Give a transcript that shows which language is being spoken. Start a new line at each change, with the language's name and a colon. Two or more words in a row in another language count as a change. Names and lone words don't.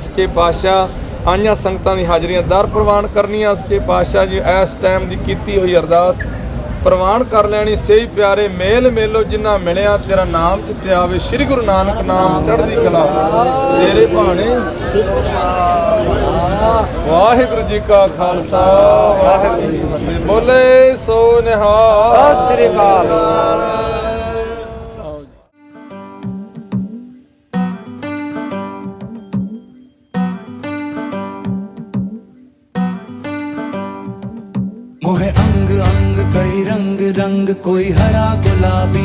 Punjabi: ਸੱਚੇ ਪਾਤਸ਼ਾਹ ਆਈਆਂ ਸੰਗਤਾਂ ਦੀ ਹਾਜ਼ਰੀਆਂ ਦਰ ਪ੍ਰਵਾਨ ਕਰਨੀਆਂ ਸੱਚੇ ਪਾਤਸ਼ਾਹ ਜੀ ਇਸ ਟਾਈਮ ਦੀ ਕੀਤੀ ਹੋਈ ਅਰਦਾਸ ਪ੍ਰਵਾਨ ਕਰ ਲੈਣੀ ਸਹੀ ਪਿਆਰੇ ਮੇਲ ਮੇਲੋ ਜਿੰਨਾ ਮਿਲਿਆ ਤੇਰਾ ਨਾਮ ਚਿੱਤੇ ਆਵੇ ਸ੍ਰੀ ਗੁਰੂ ਨਾਨਕ ਨਾਮ ਚੜ੍ਹਦੀ ਕਲਾ ਤੇਰੇ ਭਾਣੇ ਵਾਹਿਗੁਰੂ ਜੀ ਕਾ ਖਾਲਸਾ ਵਾਹਿਗੁਰੂ ਜੀ ਕੀ ਫਤਿਹ ਬੋਲੇ ਸੋ ਨਿਹਾਲ ਸਤਿ ਸ੍ਰੀ ਅਕਾਲ।
Hindi: मोहे अंग अंग कई रंग रंग कोई हरा गुलाबी